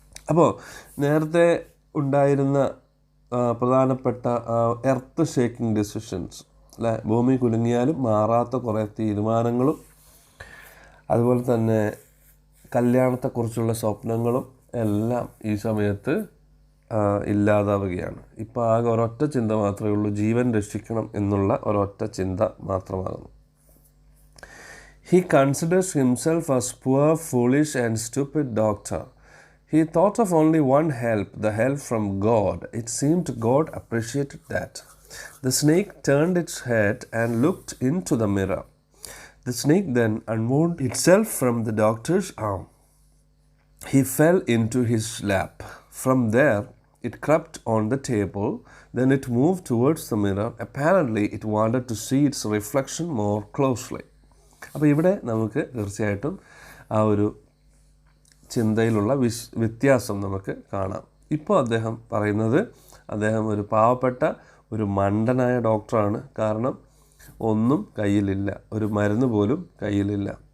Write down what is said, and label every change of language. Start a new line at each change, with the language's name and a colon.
Malayalam: അപ്പോൾ നേരത്തെ ഉണ്ടായിരുന്ന പ്രധാനപ്പെട്ട
English: earth shaking decisions
Malayalam: അല്ലേ, ഭൂമി കുലുങ്ങിയാലും മാറാത്ത കുറേ തീരുമാനങ്ങളും അതുപോലെ തന്നെ കല്യാണത്തെക്കുറിച്ചുള്ള സ്വപ്നങ്ങളും എല്ലാം ഈ സമയത്ത് ഇല്ലാതാവുകയാണ്. ഇപ്പോൾ ആകെ ഒരൊറ്റ ചിന്ത മാത്രമേ ഉള്ളൂ, ജീവൻ രക്ഷിക്കണം എന്നുള്ള ഒരൊറ്റ ചിന്ത മാത്രമാകുന്നു.
English: He considers himself as poor, foolish and stupid doctor. He thought of only one help, the help from God. It seemed God appreciated that. The snake turned its head and looked into the mirror. The snake then unwound itself from the doctor's arm. He fell into his lap. From there, it crept on the table. Then it moved towards the mirror. Apparently, it wanted to see its reflection more closely.
Malayalam: അപ്പോൾ ഇവിടെ നമുക്ക് തീർച്ചയായിട്ടും ആ ഒരു ചിന്തയിലുള്ള വ്യത്യാസം നമുക്ക് കാണാം. ഇപ്പോൾ അദ്ദേഹം പറയുന്നത് അദ്ദേഹം ഒരു പാവപ്പെട്ട ഒരു മണ്ടനായ ഡോക്ടറാണ്. കാരണം ഒന്നും കയ്യിലില്ല, ഒരു മരുന്ന് പോലും കയ്യിലില്ല.